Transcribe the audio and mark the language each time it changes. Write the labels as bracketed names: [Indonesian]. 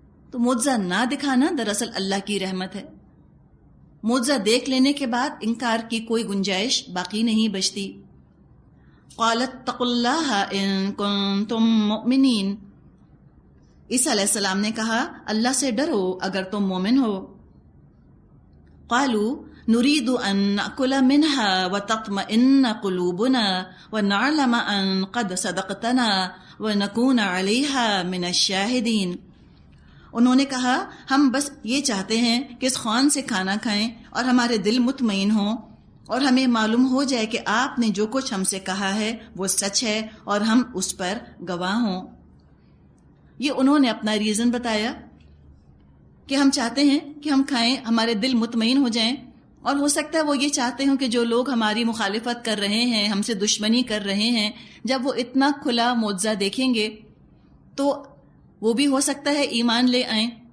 [Urdu] تو معجزہ نہ دکھانا دراصل اللہ کی رحمت ہے. معجزہ دیکھ لینے کے بعد انکار کی کوئی گنجائش باقی نہیں بچتی. [Arabic] قالت اتقوا اللہ ان کنتم مؤمنین، [Urdu] عیسیٰ علیہ السلام نے کہا اللہ سے ڈرو اگر تم مومن ہو. [Arabic] قالوا نريد أن نأكل منها وتطمئن قلوبنا ونعلم أن قد صدقتنا ونكون عليها من الشاهدين. [Urdu] انہوں نے کہا ہم بس یہ چاہتے ہیں کہ اس خوان سے کھانا کھائیں اور ہمارے دل مطمئن ہوں اور ہمیں معلوم ہو جائے کہ آپ نے جو کچھ ہم سے کہا ہے وہ سچ ہے اور ہم اس پر گواہ ہوں. یہ انہوں نے اپنا ریزن بتایا کہ ہم چاہتے ہیں کہ ہم کھائیں، ہمارے دل مطمئن ہو جائیں، اور ہو سکتا ہے وہ یہ چاہتے ہوں کہ جو لوگ ہماری مخالفت کر رہے ہیں، ہم سے دشمنی کر رہے ہیں، جب وہ اتنا کھلا معجزہ دیکھیں گے تو وہ بھی ہو سکتا ہے ایمان لے آئیں.